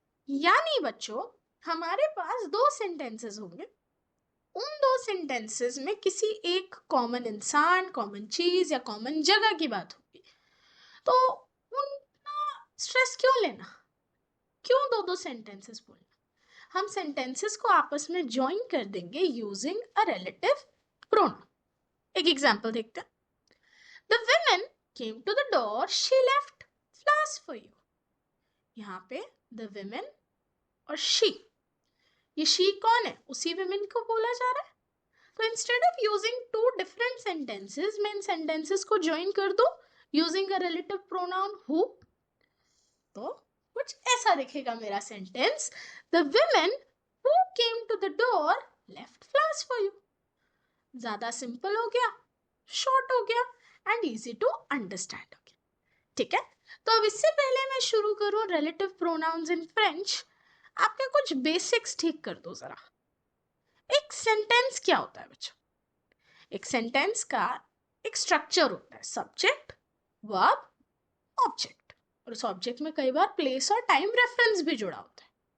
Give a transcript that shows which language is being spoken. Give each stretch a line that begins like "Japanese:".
Hindi: यानी बच्चों, हमारे पास दो सेंटेंसेस होंगे, उन दो सेंटेंसेस में किसी एक कॉमन इंसान, कॉमन चीज या कॉमन जगह की बात होगी, तो उनका स्ट्रेस क्यों लेना? क्यों दो दो सेंटेंसेस बोलना? हम सेंटेंसेस को आपस में ज्वाइन कर देंगे
English: Using a relative pronoun.
Hindi: एक एग्जांपल देखते हैं।
English: The women came to the door, she left flowers for you।
Hindi: यहाँ पे द women और she, ये she कौन है? उसी women को बोला जा रहा है। तो
English: instead of using two different sentences,
Hindi: मैं इन सेंटेंसेस को ज्वाइन कर दूं using a relative pronoun who, तो कुछ ऐसा दिखेगा मेरा sentence.
English: The women who came to the door left flowers for you।
Hindi: ज्यादा सिंपल हो गया, शॉर्ट हो गया
English: and easy to understand
Hindi: हो गया। ठीक है, तो अब इससे पहले मैं शुरू करूं
English: relative pronouns in French,
Hindi: आपके कुछ बेसिक्स ठीक कर दो जरा। एक सेंटेंस क्या होता है बच्चों? एक सेंटेंस का एक स्ट्रक्चर होता है, सब्जेक्ट, वर्ब, ऑब्जेक्ट, और उस ऑब्जेक्ट में कई बार प्लेस और टाइम रेफरेंस भी जुड़ा होता है।